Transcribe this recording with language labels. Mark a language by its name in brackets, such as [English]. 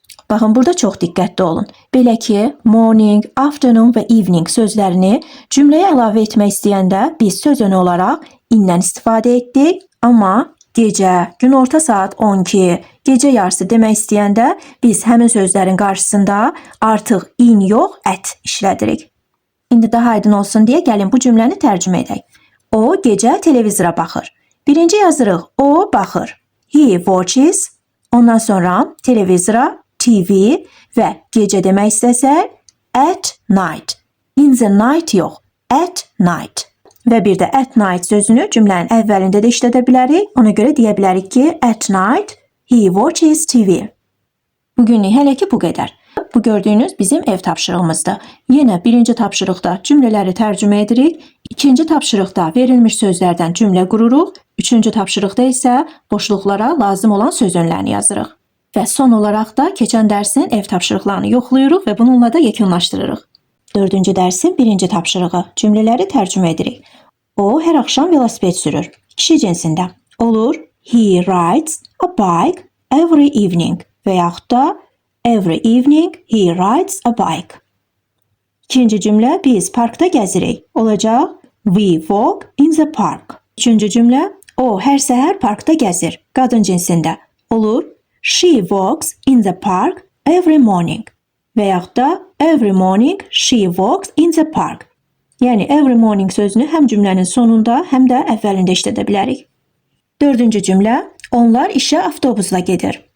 [Azerbaijani] Baxın, burada çox diqqətli olun. Belə ki, morning, afternoon və evening sözlərini cümləyə əlavə etmək istəyəndə biz söz önü olaraq indən istifadə etdik, amma gecə, günorta saat 12, gecə yarısı demək istəyəndə biz həmin sözlərin qarşısında artıq in yox, at işlədirik. İndi daha aydın olsun deyə gəlin bu cümləni tərcümə edək. O gecə televizora baxır. Birinci yazırıq, o baxır. He watches, ondan sonra televizora, TV və gecə demək istəsək, at night. In the night yox, at night. Və bir də at night sözünü cümlənin əvvəlində də işlədə bilərik. Ona görə deyə bilərik ki, [English] at night he watches TV. [Azerbaijani] Bugünlük hələ ki bu qədər. Bu gördüyünüz bizim ev tapşırığımızdır. Yenə birinci tapşırıqda cümlələri tərcümə edirik. İkinci tapşırıqda verilmiş sözlərdən cümlə qururuq. Üçüncü tapşırıqda isə boşluqlara lazım olan söz önlərini yazırıq. Və son olaraq da keçən dərsin ev tapşırıqlarını yoxlayırıq və bununla da yekunlaşdırırıq. 4-cü dərsin 1-ci tapşırığı. Cümlələri tərcümə edirik. O hər axşam velosiped sürür. Kişi cinsində. Olur. [English] He rides a bike every evening. [Azerbaijani] Və yaxud da [English] every evening he rides a bike. [Azerbaijani] İkinci cümlə biz parkda gəzirik. Olacaq [English] we walk in the park. [Azerbaijani] Üçüncü cümlə o hər səhər parkda gəzir. Qadın cinsində. Olur. [English] She walks in the park every morning. [Azerbaijani] Və yaxud da [English] every morning she walks in the park. [Azerbaijani] Yəni every morning sözünü həm cümlənin sonunda, həm də əvvəlində işlədə bilərik. 4-cü cümlə onlar işə avtobusla gedir.